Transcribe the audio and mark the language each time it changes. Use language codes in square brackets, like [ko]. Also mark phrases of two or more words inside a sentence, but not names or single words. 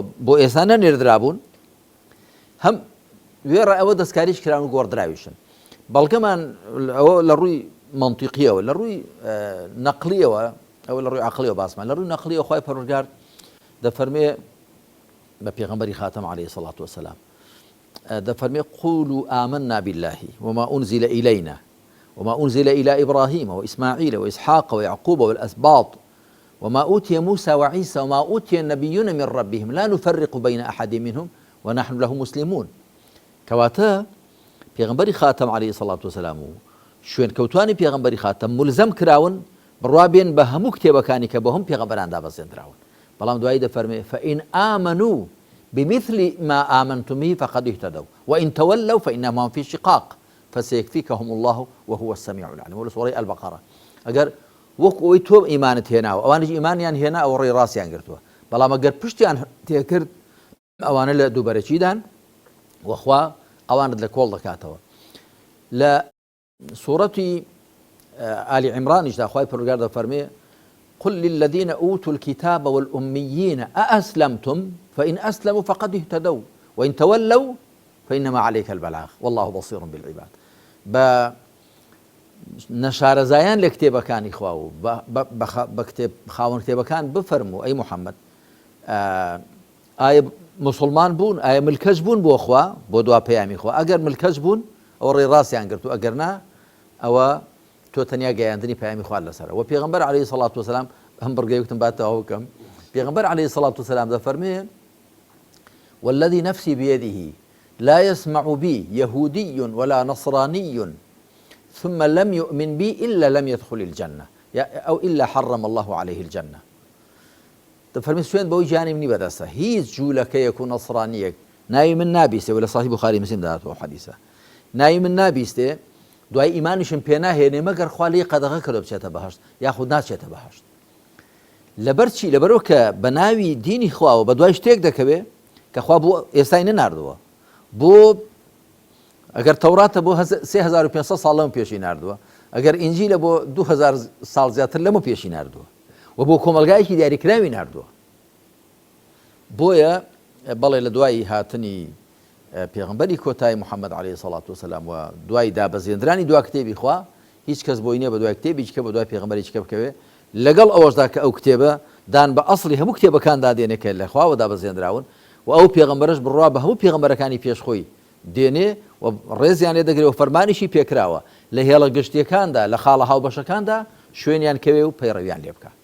[ckb] بۆ ئێستا نەنێردرابوون هەم وێڕە ئەوە دەستکاریش کراون و گۆڕدراویشن بەڵگەمان ئەوە لە ڕووی منطیقیەوە لە ڕووی نەقلیەوە ئەوە لە ڕووی عەقلیەوە باسمان لە ڕووی نەقلیەوە خوای پەروەردگار دەفەرمێ بە پێغەمبەری خاتەم [ar] عليه الصلاة والسلام دەفەرمێ قولوا آمنا بالله وما أنزل إلينا وما أنزل إلى إبراهيم وإسماعيل وإسحاق ويعقوب والأسباط وما أوتي موسى وعيسى وما أوتي النبيون من ربهم لا نفرق بين أحد منهم ونحن له مسلمون [ckb] كواتا پێغەمبەری خاتەم [ar] عليه الصلاة والسلام [ckb] شوێن کەوتوانی پێغەمبەری خاتەم ملزەم کراون بڕوابێن بە هەموو کتێبەکانی کە بە هەموو پێغەمبەران دابەزێنراون بەڵام دوایی دەفەرمێ [ar] فإن آمنوا بمثل ما آمنتم به فقد اهتدوا وإن تولوا فإنما هم في شقاق فسيكفيكهم الله وهو السميع العليم ولا سورة البقرة [ckb] ئەگەر وەکو ئەوەی تۆ ئیمانت هێناوە ئەوانش ئیمانیان هێنا ئەوە ڕێی ڕاستیان گرتووە بەڵام ئەگەر پشتیان تێکرد ئەوانە لە دووبەرەچیدان وەخوا ئەوانت لە کۆڵ دەکاتەوە. لە سوورەتی آلی عیمرانیشدا خوای پەروەردگار دەفەرمێ [ar] قل للذين أوتوا الكتاب والأميين أأسلمتم فإن أسلموا فقد اهتدوا وإن تولوا فإنما عليك البلاغ والله بصير بالعباد. [ckb] بە نەشارەزایان لە کتێبەکانی خوا و بە خاوەن کتێبەکان بفەرموو ئەی محەممەد ئایا مسلمان بوون ئایا ملکەش بوون بۆ خوا بۆ دوا پەیامی خوا ئەگەر ملکەش بوون ئەوە ڕێی ڕاستیان گرت و ئەگەر نا ئەوە تۆ تەنیا گەیاندنی پەیامی خوا لەسەرە و پێغەمبەر [ar] عليه الصلاة والسلام [ckb] هەم بڕگەیەکتم باتەوە بکەم پێغەمبەر [ar] عليه الصلاة والسلام [ckb] دەفەرمێ [ar] والذي نفسي بيده لا يسمع بي يهودي ولا نصراني ثم لم يؤمن بي إلا لم يدخل الجنة أو إلا حرم الله عليه الجنة. [ckb] دەفەرمێ سوێن بەوەی جانی منی بەدەستە هیچ جوولەکەیەک و نەسڕانیەک ناوی من نابیستێ و لە صحیح بوخاری مسلم داهاتوە حەدیثە ناوی من نابیستێ دوای ئیمانیشم پێ ناهێنێ مەگەر خوا لێی قەدەغە کردو بچێتە بەهەشت یاخود ناچێتە بەهەشت. لەبەر چی لەبەرەوە کە بە ناوی دینی خواوە بە دوای شتێک دەکەوێ کە خوا بۆ ئێستای نەناردووە بۆ ئەگەر تەوراتە بۆ 3500 ساڵ لەمە پێشی ناردووە ئەگەر ئینجیلە بۆ 2000 ساڵ زیاتر لەمە پێشی ناردووە و بۆ کۆمەلگایەکی دیاریکراوی ناردووە. بۆیە بەڵێ لە دوای هاتنی پێغەمبەری کۆتایی محەممەد [ar] عليه الصلاة والسلام [ckb] و دوای دابەزێنرانی دوا کتێبی خوا هیچ کەس بۆی نییە بە دوای کتێبی بکە بە دوای پێغەمبەرێکی بکەوێ لەگەڵ ئەوەشدا کە ئەو کتێبە دان بە ئەسڵی هەموو کتێبەکاندا دێنێ کە لە خواوە دابەزێنراون و ئەو پێغەمبەرش بڕوا بە هەموو پێغەمبەرەکانی پێشخۆی دێنێ و ڕێزیان لێ دەگرێت و فەرمانیشی پێکراوە لە هێڵە گشتیەکاندا لە خاڵە هاوبەشەکاندا شوێنیان کەوێ و پەیڕەویان لێ بکە.